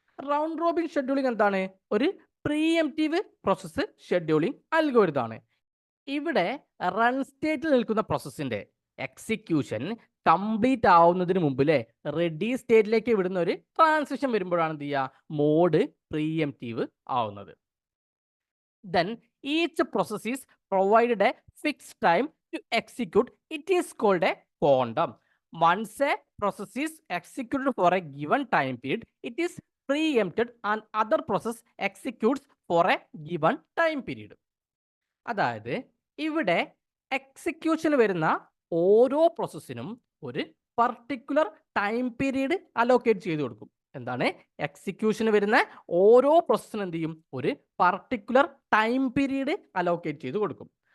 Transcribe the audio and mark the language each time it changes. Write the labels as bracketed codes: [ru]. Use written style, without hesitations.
[ml] Round Robin scheduling എന്താണ്? ഒരു pre-emptive process scheduling algorithm ആണ്. ഇവിടെ റൺ സ്റ്റേറ്റിൽ നിൽക്കുന്ന പ്രോസസ്സിന്റെ എക്സിക്യൂഷൻ കംപ്ലീറ്റ് ആവുന്നതിന് മുമ്പിലെ റെഡി സ്റ്റേറ്റിലേക്ക് വിടുന്ന ഒരു ട്രാൻസിഷൻ വരുമ്പോഴാണ് എന്ത് ചെയ്യുക, മോഡ് പ്രീഎംപ്റ്റീവ് ആവുന്നത്. [en] Then each process is provided a fixed time to execute. It is called a quantum. Once a process is executed for a given time period, it is preempted and other process executes for a given time period. [ml] അതായത് ഇവിടെ execution വരുന്ന ഓരോ പ്രോസസ്സിനും ഒരു particular time period allocate ചെയ്ത് കൊടുക്കും. എന്താണ്? Execution വരുന്ന ഓരോ പ്രോസസ്സിനും എന്ത് ചെയ്യും? ഒരു പർട്ടിക്കുലർ ടൈം പീരീഡ് അലോക്കേറ്റ് ചെയ്ത് കൊടുക്കും.